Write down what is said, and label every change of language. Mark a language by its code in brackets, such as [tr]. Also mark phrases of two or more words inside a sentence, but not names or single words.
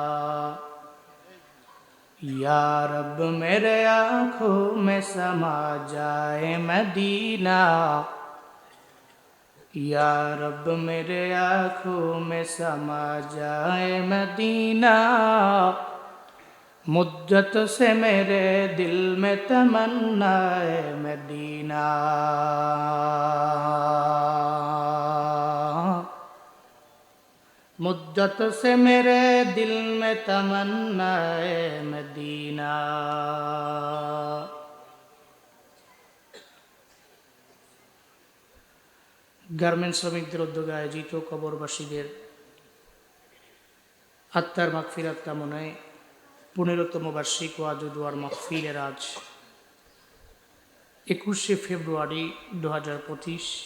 [ur] یا رب میرے آنکھوں میں سما جائے مدینہ، یا رب میرے آنکھوں میں سما جائے مدینہ، مدت سے میرے دل میں تمنا ہے مدینہ. مدت سے میرے دل میں تمنا ہے مدینہ. [bn] গার্মেন্টস শ্রমিকদের উদ্যোগে আয়োজিত কবরবাসীদের আত্মার মাগফিরাত কামনায় 15তম বার্ষিক ওয়াজ ও দোয়ার মাহফিলের আজ 21শে ফেব্রুয়ারি 2025